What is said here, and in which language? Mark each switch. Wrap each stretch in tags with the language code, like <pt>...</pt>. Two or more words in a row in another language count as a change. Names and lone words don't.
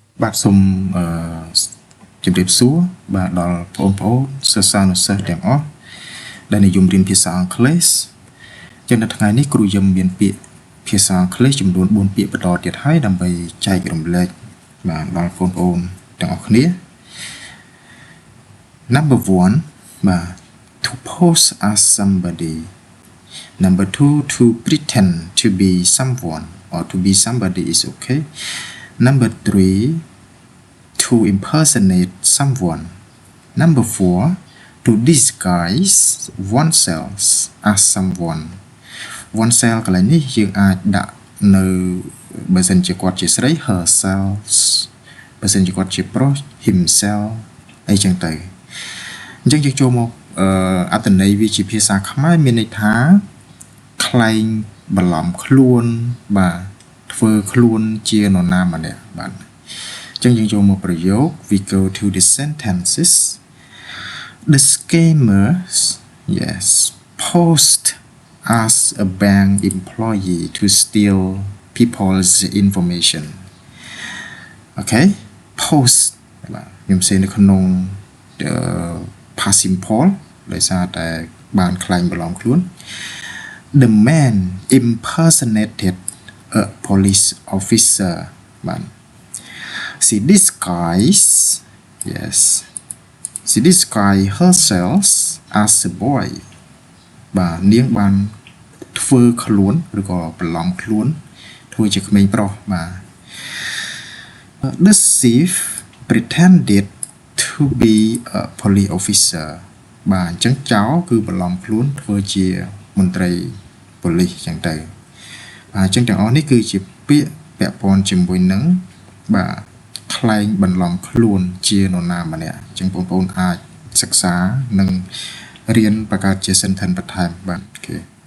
<km>បាទសូមជម្រាបសួរបាទដល់បងប្អូនសិស្សានុសិស្សទាំងអស់ដែលនិយមរៀនភាសាអង់គ្លេសចឹងនៅថ្ងៃនេះគ្រូយើងមានពាក្យភាសាអង់គ្លេសចំនួន4ពាក្យបន្តទៀតហើយដើម្បីចែករំលែកបាទដល់បងប្អូនទាំងអស់គ្នា</km> <en>Number 1 បាទ to pose as somebody Number 2 to pretend to be someone or to be somebody is okay Number 3 to impersonate someone Number 4 to disguise oneself as someone</en> <km>oneself កន្លែងនេះយើងអាចដាក់នៅបើសិនជាគាត់ជាស្រី herself បើសិនជាគាត់ជាប្រុស himself អីចឹងទៅអ ញ្ចឹងយើងចូលមកអត្ថន័យវាជាភាសាខ្មែរមានន័យថាខ្លែងបន្លំខ្លួនបាទ ធ្វើខ្លួនជានរណាម្នាក់បាទអញ្ចឹងយើងចូលមកប្រយោគ</km> <en>we go to the sentences the scammers yes post as a bank employee to steal people's information okay post</en> <km>បាទខ្ញុំសេនៅក្នុង</km> <en>past simple</en> <km>ដោយសារតែបានខ្លែងបន្លំខ្លួន</km> <en>the man impersonated a police officer បាទ she disguised herself as a boy</en> <km>បាទនាងបានធ្វើខ្លួនឬក៏បន្លំខ្លួនធ្វើជាក្មេងប្រុសបាទ</km> <en>the thief pretended to be a police officer</en> <km>បាទអញ្ចឹងចោរគឺបន្លំខ្លួនធ្វើជាមន្ត្រីប៉ូលីសអញ្ចឹងទៅបាទអញ្ចឹងទាំងអស់នេះគឺជាពាក្យពាក់ព័ន្ធជាមួយនឹងបាទខ្លែងបន្លំខ្លួនជានរណាម្នាក់អញ្ចឹងបងប្អូនអាចសិក្សានិងរៀនបង្កើតជា sentence បន្ថែមបាទអូខេ</km>